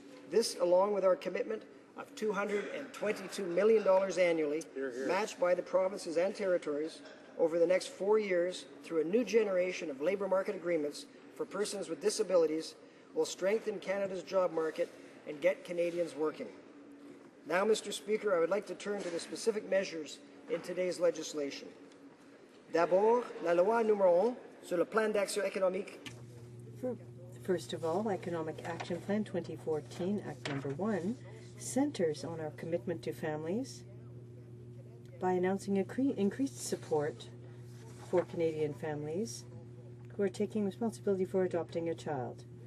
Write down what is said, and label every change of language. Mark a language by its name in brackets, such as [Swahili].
[English] This, along with our commitment of $222 million annually, matched by the provinces and territories, over the next 4 years through a new generation of labour market agreements for persons with disabilities will strengthen Canada's job market and get Canadians working. Now, Mr. Speaker, I would like to turn to the specific measures in today's legislation. [French] D'abord, la loi numéro 1 sur le plan d'action économique. [English] First of all, Economic Action Plan 2014, Act Number 1, centers on our commitment to families by announcing increased support for Canadian families who are taking responsibility for adopting a child.